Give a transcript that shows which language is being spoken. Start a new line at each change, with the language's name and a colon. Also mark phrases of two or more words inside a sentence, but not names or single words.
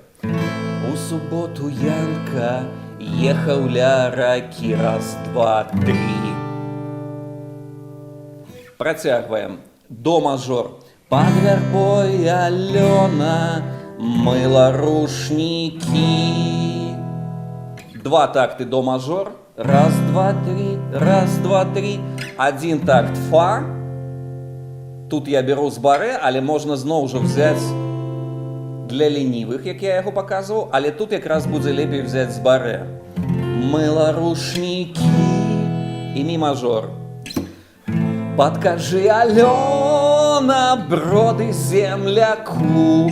Belarusian: У суботу Янка ехаў ля ракі, 1, 2, 3. Працягваем. До мажор. Под вярбой Алёна мыла рушнікі. 2 такты до мажор. 1, 2, 3, 1, 2, 3. Один такт фа. Тут я беру з баре, але можна зноў жа взяць для ленівых, як я яго паказваў, але тут якраз будзе лепей взяць з баре. Мыла рушнікі і мі мажор. Падкажы, Алёна, броды земляку.